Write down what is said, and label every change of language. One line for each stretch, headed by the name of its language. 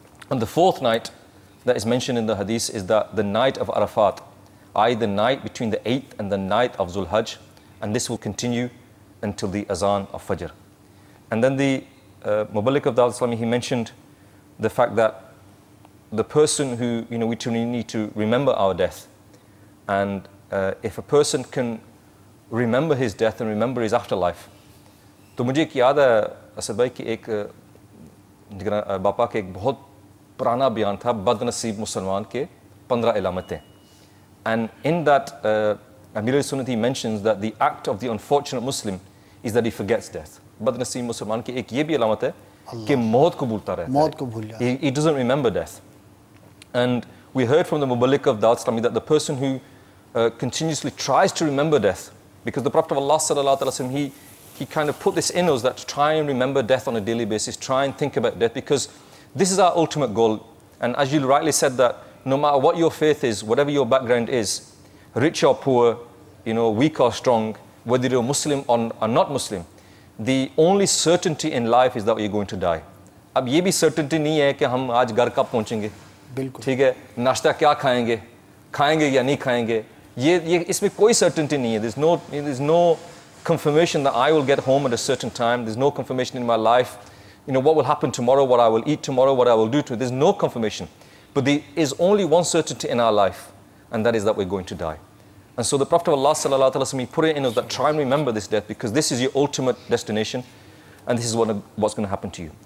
English: And the 4th night that is mentioned in the Hadith is that the night of Arafat, i.e. the night between the 8th and the 9th of Dhul Hajj, and this will continue until the Azan of Fajr. And then the Muballigh of Dawat Islami, he mentioned the fact that the person who, we truly need to remember our death. And if a person can remember his death and remember his afterlife,
Urdu: تو مجھے ایک یاد ہے اسد بھائی کہ ایک باپا کے ایک بہت پرانا بیان تھا بد نصیب مسلمان کے 15 علامتیں.
English: And in that, Amir al-Sunnat, he mentions that the act of the unfortunate Muslim is that he forgets death.
Urdu: بد نصیب مسلمان کی ایک یہ بھی علامت ہے کہ موت کو بھولتا رہتا ہے.
English: He doesn't remember death. And we heard from the Muballigh of Dawat Islami that the person who continuously tries to remember death, because the Prophet of Allah sallallahu alaihi wasallam, he kind of put this in us that to try and remember death on a daily basis, try and think about death, because this is our ultimate goal. And as you rightly said, that no matter what your faith is, whatever your background is, rich or poor, weak or strong, whether you're Muslim or not Muslim, the only certainty in life is that you're going to die.
Urdu: اب یہ بھی certainty نہیں ہے کہ ہم آج گھر کب پہنچیں گے, ٹھیک ہے, ناشتہ کیا کھائیں گے یا نہیں کھائیں گے, یہ اس میں کوئی certainty نہیں ہے.
English: There's no confirmation that I will get home at a certain time. There's no confirmation in my life, what will happen tomorrow, what I will eat tomorrow, what I will do tomorrow. There's no confirmation. But there is only one certainty in our life, and that is that we're going to die. And so the Prophet of Allah sallallahu alaihi wasallam, he put it in us that try and remember this death, because this is your ultimate destination, and this is what's going to happen to you.